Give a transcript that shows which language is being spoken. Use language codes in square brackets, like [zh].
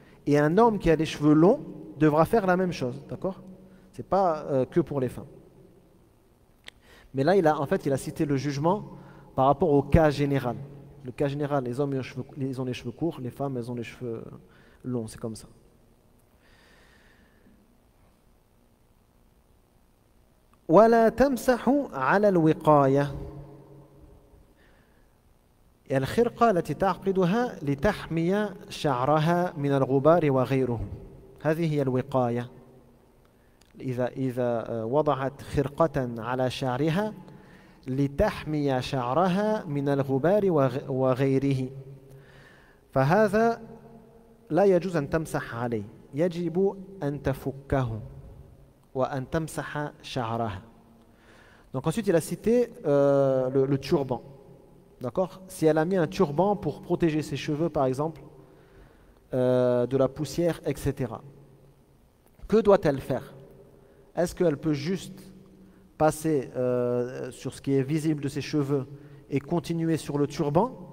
[fr] Et un homme qui a les cheveux longs devra faire la même chose, d'accord? Ce n'est pas que pour les femmes. Mais là, il a cité le jugement par rapport au cas général. Le cas général, les hommes ils ont les cheveux courts, les femmes, elles ont les cheveux longs, c'est comme ça. [ar] ولا تمسح على الوقاية الخرقة التي تعقدها لتحمي شعرها من الغبار وغيره. هذه هي الوقاية. إذا وضعت خرقة على شعرها لتحمي شعرها من الغبار وغيره. فهذا لا يجوز أن تمسح عليه يجب أن تفكه وأن تمسح شعرها. [fr] Donc ensuite il a cité le turban. D'accord? Si elle a mis un turban pour protéger ses cheveux par exemple de la poussière, etc. Que doit-elle faire? Est-ce qu'elle peut juste passer sur ce qui est visible de ses cheveux et continuer sur le turban?